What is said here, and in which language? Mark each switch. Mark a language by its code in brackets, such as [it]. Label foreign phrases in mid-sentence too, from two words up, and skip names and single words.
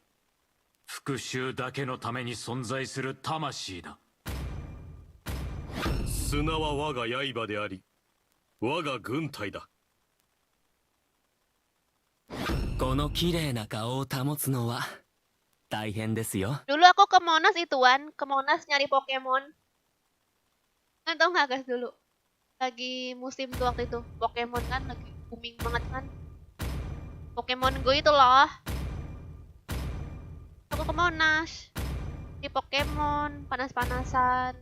[ja] 復讐だけのために存在する魂だ。砂は我が刃であり、我が軍隊だ。この綺麗な顔を保つのは大変ですよ。 [id] Dulu aku ke Monas ituan, ke Monas nyari Pokemon. Kan tau nggak guys dulu? Lagi musim tuh waktu itu, Pokemon kan lagi booming banget kan. Pokemon Go itu loh. Aku ke Monas, di Pokemon, panas-panasan.